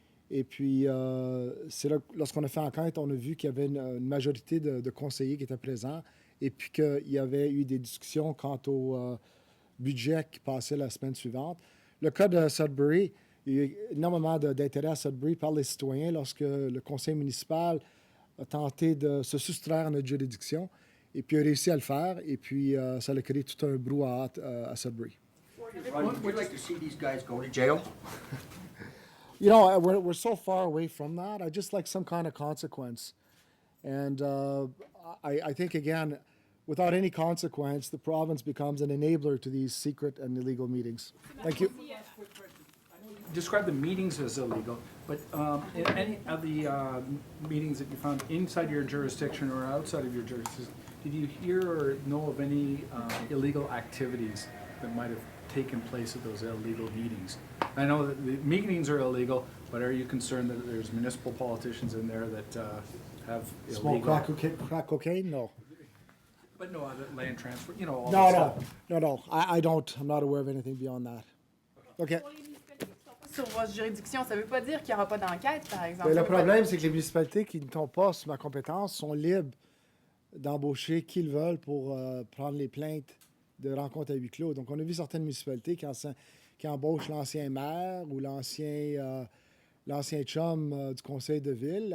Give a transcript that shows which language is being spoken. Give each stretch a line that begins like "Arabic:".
French: Et puis, c'est là, lorsqu'on a fait enquête, on a vu qu'il y avait une majorité de conseillers qui étaient présents et puis qu'il y avait eu des discussions quant au budget qui passait la semaine suivante. Le cas de Sudbury, il y a eu énormément d'intérêt à Sudbury par les citoyens lorsque le conseil municipal a tenté de se soustraire à notre juridiction et puis a réussi à le faire. Et puis, ça a créé tout un brouhaha à Sudbury.
English: Would you like to see these guys go to jail? You know, we're so far away from that. I just like some kind of consequence. And I think, again, without any consequence, the province becomes an enabler to these secret and illegal meetings. Thank you. Describe the meetings as illegal, but in any of the meetings that you found inside your jurisdiction or outside of your jurisdiction, did you hear or know of any illegal activities that might have taken place at those illegal meetings? I know that the meetings are illegal, but are you concerned that there's municipal politicians in there that have Small illegal... crack cocaine? No. But no other land transfer, you know, all that stuff. No. I don't. I'm not aware of anything beyond that. Okay.
French: Sur votre juridiction, ça ne veut pas dire qu'il n'y aura pas d'enquête, par exemple. Mais le problème, c'est que les municipalités qui ne tombent pas sous ma compétence sont libres d'embaucher qui ils veulent pour prendre les plaintes de rencontres à huis clos. Donc, on a vu certaines municipalités qui embauchent l'ancien maire ou l'ancien chum du conseil de ville.